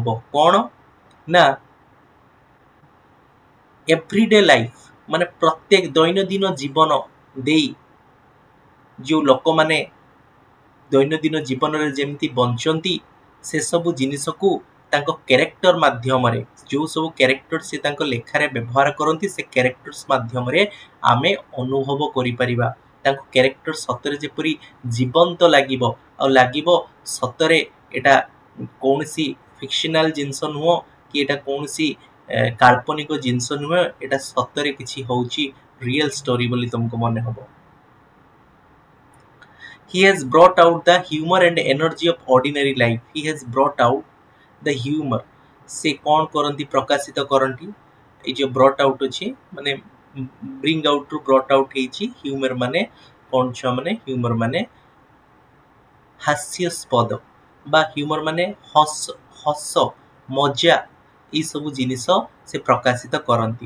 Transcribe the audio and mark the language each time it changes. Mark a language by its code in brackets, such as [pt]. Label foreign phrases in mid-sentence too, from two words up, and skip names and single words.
[or] କ'ଣ ନା [en] everyday life [or] ମାନେ ପ୍ରତ୍ୟେକ ଦୈନନ୍ଦିନ ଜୀବନ ଦେଇ ଯେଉଁ ଲୋକମାନେ ଦୈନନ୍ଦିନ ଜୀବନରେ ଯେମିତି ବଞ୍ଚନ୍ତି, ସେସବୁ ଜିନିଷକୁ ତାଙ୍କ କ୍ୟାରେକ୍ଟର ମାଧ୍ୟମରେ, ଯେଉଁ ସବୁ କ୍ୟାରେକ୍ଟର ସେ ତାଙ୍କ ଲେଖାରେ ବ୍ୟବହାର କରନ୍ତି, ସେ କ୍ୟାରେକ୍ଟର୍ସ ମାଧ୍ୟମରେ ଆମେ ଅନୁଭବ କରିପାରିବା। ତାଙ୍କ କ୍ୟାରେକ୍ଟର ସତରେ ଯେପରି ଜୀବନ୍ତ ଲାଗିବ, ଆଉ ଲାଗିବ ସତରେ ଏଇଟା କୌଣସି ଫିକ୍ସନାଲ ଜିନିଷ ନୁହଁ କି ଏଇଟା କୌଣସି କାଳ୍ପନିକ ଜିନିଷ ନୁହେଁ, ଏଇଟା ସତରେ କିଛି ହେଉଛି [en] real story [or] ବୋଲି ତୁମକୁ ମନେ ହେବ। [en] He has brought out the humor and energy of ordinary life. He has brought out the humor. [or] ସେ କ'ଣ କରନ୍ତି? ପ୍ରକାଶିତ କରନ୍ତି। ଏଇ ଯେଉଁ [en] brought out [or] ଅଛି ମାନେ [en] bring outru brought out [or] ହେଇଛି। ହ୍ୟୁମର ମାନେ କ'ଣ ଛୁଆ ମାନେ? ହ୍ୟୁମର ମାନେ ହାସ୍ୟାସ୍ପଦ ବା ହ୍ୟୁମର ମାନେ ହସ ମଜା, ଏଇସବୁ ଜିନିଷ ସେ ପ୍ରକାଶିତ କରନ୍ତି।